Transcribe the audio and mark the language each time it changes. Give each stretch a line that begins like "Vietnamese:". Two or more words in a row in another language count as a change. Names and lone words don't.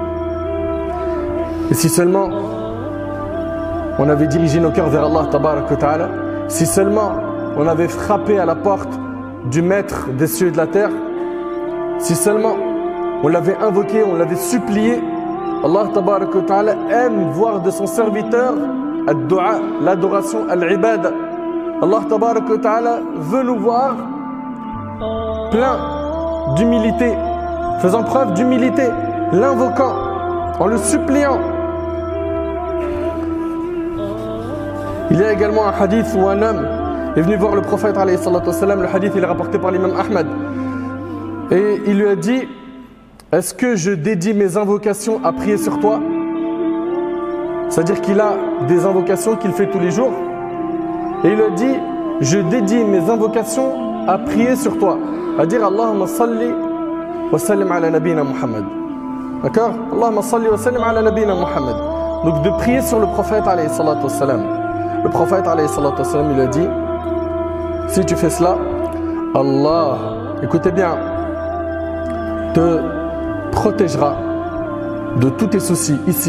French: Et si seulement on avait dirigé nos cœurs vers
Arabic: الله تبارك وتعالى,
French: si seulement on avait frappé à la porte du maître des cieux et de la terre, si seulement on l'avait invoqué, on l'avait supplié,
Arabic: الله تبارك وتعالى
French: aime voir de son serviteur ad-du'a, l'adoration, al-ibada.
Arabic: الله تبارك وتعالى
French: veut nous voir plein d'humilité, faisant preuve d'humilité, l'invoquant, en le suppliant. Il y a également un hadith où un homme est venu voir le prophète
Arabic: عليه الصلاة والسلام.
French: Le hadith il est rapporté par l'imam Ahmad, et il lui a dit: est-ce que je dédie mes invocations à prier sur toi? C'est-à-dire qu'il a des invocations qu'il fait tous les jours, et il lui a dit: je dédie mes invocations à prier sur toi, à dire
Arabic: اللهم صل وسلم على نبينا محمد.
French: D'accord?
Arabic: اللهم صل وسلم على نبينا محمد.
French: Donc de prier sur le prophète
Arabic: عليه الصلاة والسلام.
French: Le prophète
Arabic: عليه الصلاة والسلام,
French: il a dit: si tu fais cela, Allah, écoutez bien, te protégera de tous tes soucis ici